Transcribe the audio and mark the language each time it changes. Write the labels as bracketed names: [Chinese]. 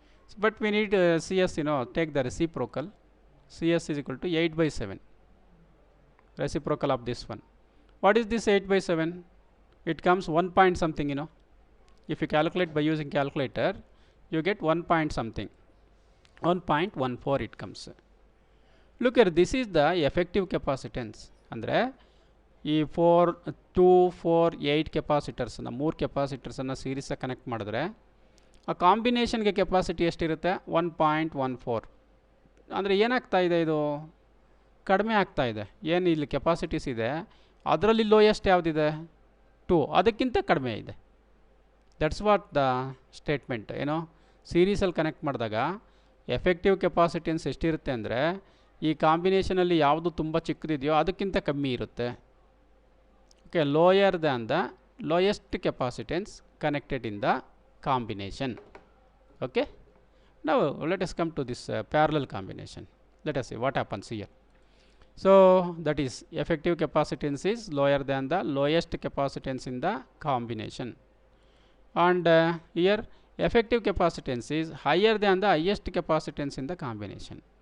[English] So, but we need Cs, you know, take the reciprocal. Cs is equal to 8 by 7. Reciprocal of this one. What is this 8 by 7? It comes 1 point something, you know. If you calculate by using calculator, you get 1 point something. 1.14 it comes. Look here, this is the effective capacitance. [Kannada] Andre ಈ 4 2 4 8 ಕೆಪಾಸಿಟರ್ಸನ್ನು 3 ಕೆಪಾಸಿಟರ್ಸನ್ನು ಸೀರೀಸಾಗಿ connect ಮಾಡಿದ್ರೆ ಆ ಕಾಂಬಿನೇಷನ್ಗೆ capacity ಎಷ್ಟಿರುತ್ತೆ? 1.14. ಅಂದರೆ ಏನಾಗ್ತಾ ಇದೆ, ಇದು ಕಡಿಮೆ ಆಗ್ತಾ ಇದೆ. ಏನು ಇಲ್ಲಿ ಕೆಪಾಸಿಟೀಸ್ ಇದೆ ಅದರಲ್ಲಿ ಲೋಯೆಸ್ಟ್ ಯಾವುದಿದೆ? 2. ಅದಕ್ಕಿಂತ ಕಡಿಮೆ ಇದೆ. [English] That's what the statement. [Kannada] ಏನೋ ಸೀರೀಸಲ್ಲಿ ಕನೆಕ್ಟ್ ಮಾಡಿದಾಗ ಎಫೆಕ್ಟಿವ್ ಕೆಪಾಸಿಟೆನ್ಸ್ ಎಷ್ಟಿರುತ್ತೆ ಅಂದರೆ ಈ ಕಾಂಬಿನೇಷನಲ್ಲಿ ಯಾವುದು ತುಂಬ ಚಿಕ್ಕದಿದೆಯೋ ಅದಕ್ಕಿಂತ ಕಮ್ಮಿ ಇರುತ್ತೆ. [English] Okay, lower than the lowest capacitance connected in the combination. Okay, now let us come to this parallel combination. Let us see what happens here. So that is effective capacitance is lower than the lowest capacitance in the combination, and here effective capacitance is higher than the highest capacitance in the combination.